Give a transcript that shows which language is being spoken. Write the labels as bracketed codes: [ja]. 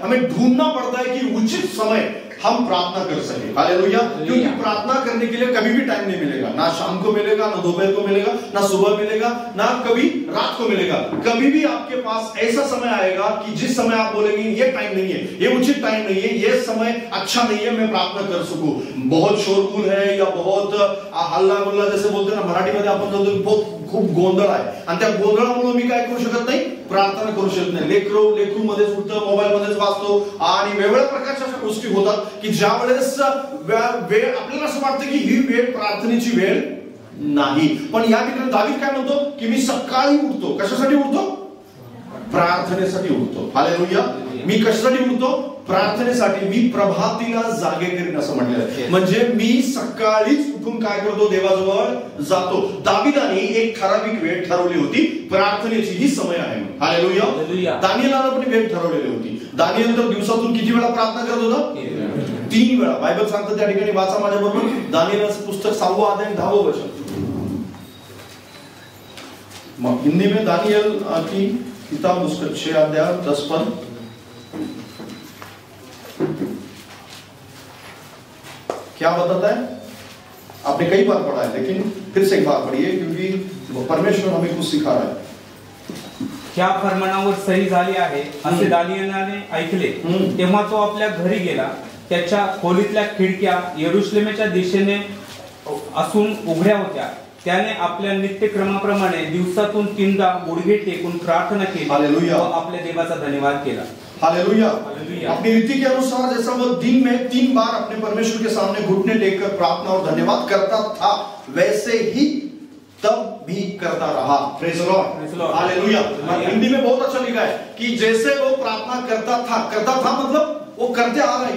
[hi] हमें ढूंढना पड़ता है कि उचित समय हम प्रार्थना कर सके. हालेलुया. क्योंकि प्रार्थना करने के लिए कभी भी टाइम नहीं मिलेगा. ना शाम को मिलेगा, ना दोपहर को मिलेगा, ना सुबह मिलेगा, ना कभी रात को मिलेगा. कभी भी आपके पास ऐसा समय आएगा कि जिस समय आप बोलेंगे ये टाइम नहीं है, ये उचित टाइम नहीं है, ये समय अच्छा नहीं है, मैं प्रार्थना कर सकूं. बहुत शोरगुल है या बहुत हल्ला गुल्ला जैसे बोलते ना [mr] मराठीमध्ये आपण बोलतो, बहुत खूप गोंधळ आहे आणि त्या गोंधळामुळे मी काय करू शकत नाही, प्रार्थना करू शकत नाही. लेकरू मध्येच उठतं, मोबाईल मध्येच वाचतो आणि वेगवेगळ्या प्रकारच्या अशा गोष्टी होतात की ज्या वेळेस वेळ आपल्याला असं वाटतं की ही वेळ प्रार्थनेची वेळ नाही. पण या ठिकाणी दावीद काय म्हणतो की मी सकाळी उठतो. कशासाठी उठतो, प्रार्थनेसाठी उठतो. हालेलुया. मी कशासाठी उठतो, प्रार्थनेसाठी. मी प्रभातीला जागे करीन असं म्हटलेलं आहे. म्हणजे मी सकाळीच उठून काय करतो, देवाजवळ जातो. दाविदाने एक ठराविक वेळ ठरवली होती, प्रार्थनेची ही समय आहे. हालेलुया. दानिएलाने पण वेळ ठरवलेली होती. दानिएल तर दिवसातून किती वेळा प्रार्थना करत होता, 3 वेळा. बायबल सांगतं त्या ठिकाणी, वाचा माझ्या बरोबर दानिएलाचं पुस्तक 6वां अध्याय 10वें वचन. [hi] हिंदी में दानिएल की किताब उसका 6 अध्याय 10 पद. क्या बताता है, आपने कई बार पढ़ा है लेकिन फिर से एक बार पढ़िए क्योंकि परमेश्वर हमें कुछ सिखा रहा है. [mr] त्या फरमानावर सही झाली आहे असे दानिएलाने ऐकले. तेव्हा तो आपल्या घरी गेला. त्याच्या खोलीतल्या खिडक्या यरुशलेमेच्या दिशेने असून उघड्या होत्या. त्याने आपल्या नित्यक्रमाप्रमाणे दिवसातून 3दा गुडघे टेकून प्रार्थना केली व आपल्या देवाचा धन्यवाद केला. हालेलुया. [hi] अपनी रीति के अनुसार जैसा वो दिन में 3 बार अपने परमेश्वर के सामने घुटने टेककर प्रार्थना और धन्यवाद करता था, वैसे ही तब भी करता रहा. [en] Praise the lord. [hi] Hallelujah. Hindi में बहुत अच्छा लिखा है कि जैसे वो प्रार्थना करता था मतलब वो करते आ रहा है.